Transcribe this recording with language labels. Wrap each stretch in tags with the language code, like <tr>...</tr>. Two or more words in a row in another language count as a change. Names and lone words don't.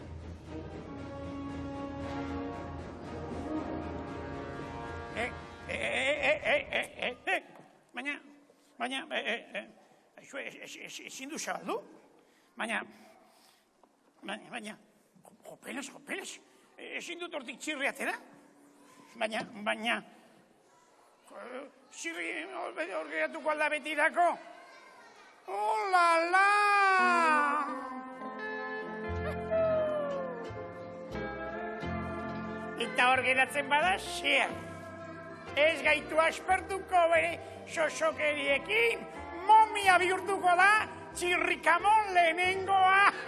<eu>Baina, ezin du zabaldu? Baina, jopeles, ezin dut hortik txirri atera? Baina, txirri hor geratuko alda betirako?</eu> <fr>Oh la la!</fr> <eu>Eta hor geratzen bada, zer. Ez gaitu aspertuko bere xoxokeriekin, momia bihurtuko da txirrikamon lehenengoa.</eu>